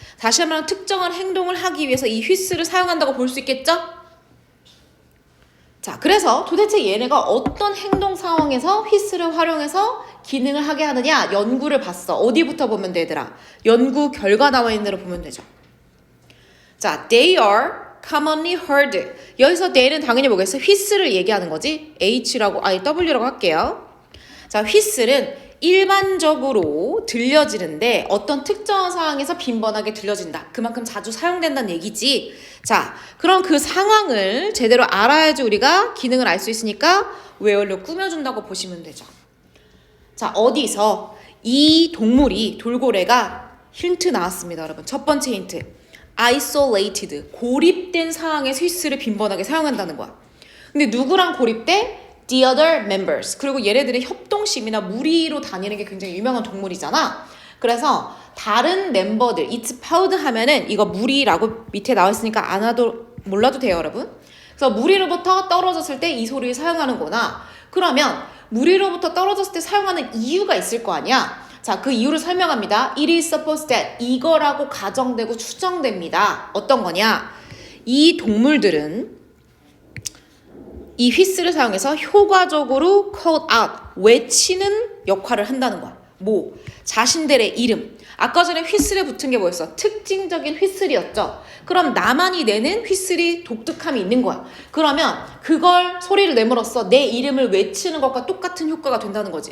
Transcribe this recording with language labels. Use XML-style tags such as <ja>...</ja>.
<ko>다시 한번 특정한 행동을 하기 위해서 이 휘스를 사용한다고 볼 수 있겠죠? 자, 그래서 도대체 얘네가 어떤 행동 상황에서 휘스를 활용해서 기능을 하게 하느냐? 연구를 봤어. 어디부터 보면 돼, 얘들아? 연구 결과 나와 있는 대로 보면 되죠.</ko> <en>자, they are commonly heard.</en> <ko>여기서 they는 당연히 뭐겠어? 휘스를 얘기하는 거지. W라고 할게요. 자, 휘스는 일반적으로 들려지는데 어떤 특정한 상황에서 빈번하게 들려진다. 그만큼 자주 사용된다는 얘기지. 자, 그럼 그 상황을 제대로 알아야지 우리가 기능을 알 수 있으니까 외월로 꾸며준다고 보시면 되죠. 자, 어디서 이 동물이 돌고래가 힌트 나왔습니다, 여러분. 첫 번째 힌트. isolated, 고립된 상황에서 휘스를 빈번하게 사용한다는 거야. 근데 누구랑 고립돼?</ko> <en>The other members.</en> <ko>그리고 얘네들의 협동심이나 무리로 다니는 게 굉장히 유명한 동물이잖아. 그래서 다른 멤버들, it's powed 하면은 이거 무리라고 밑에 나와 있으니까 몰라도 돼요, 여러분. 그래서 무리로부터 떨어졌을 때 이 소리를 사용하는구나. 그러면 무리로부터 떨어졌을 때 사용하는 이유가 있을 거 아니야. 자, 그 이유를 설명합니다.</ko> <en>It is supposed that</en> <ko>이거라고 가정되고 추정됩니다. 어떤 거냐? 이 동물들은 이 휘스를 사용해서 효과적으로 call out, 외치는 역할을 한다는 거야. 뭐? 자신들의 이름. 아까 전에 휘슬에 붙은 게 뭐였어? 특징적인 휘슬이었죠. 그럼 나만이 내는 휘슬이 독특함이 있는 거야. 그러면 그걸 소리를 내므로써 내 이름을 외치는 것과 똑같은 효과가 된다는 거지.</ko>